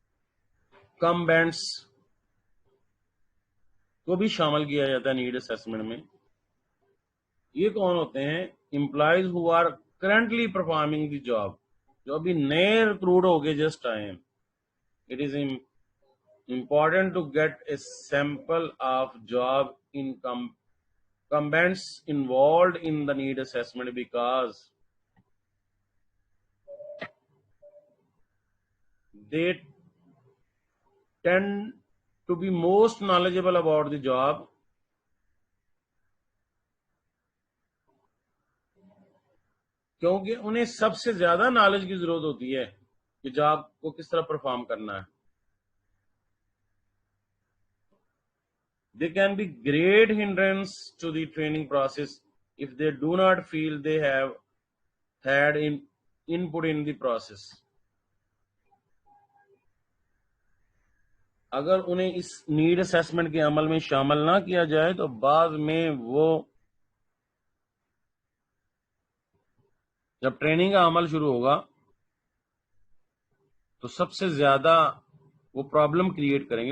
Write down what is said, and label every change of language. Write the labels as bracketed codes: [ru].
[ur] انکمبینٹس کو بھی شامل کیا جاتا ہے نیڈ اسیسمنٹ میں. یہ کون ہوتے ہیں؟ [en] employees who are currently performing the job, [ur] جو ابھی نئے ریکروٹ ہو کے جسٹ آئے ہیں. [en] It is important to get a sample of job incumbents involved in the need assessment because they tend to be most knowledgeable about the job. [ur] کیونکہ انہیں سب سے زیادہ نالج کی ضرورت ہوتی ہے کہ جاب کو کس طرح پرفارم کرنا ہے. [en] They can be great hindrance to the training process if they do not feel they have had input in the process. [ur] اگر انہیں اس نیڈ اسیسمنٹ کے عمل میں شامل نہ کیا جائے تو بعد میں وہ جب ٹریننگ کا عمل شروع ہوگا تو سب سے زیادہ وہ پرابلم کریٹ کریں گے.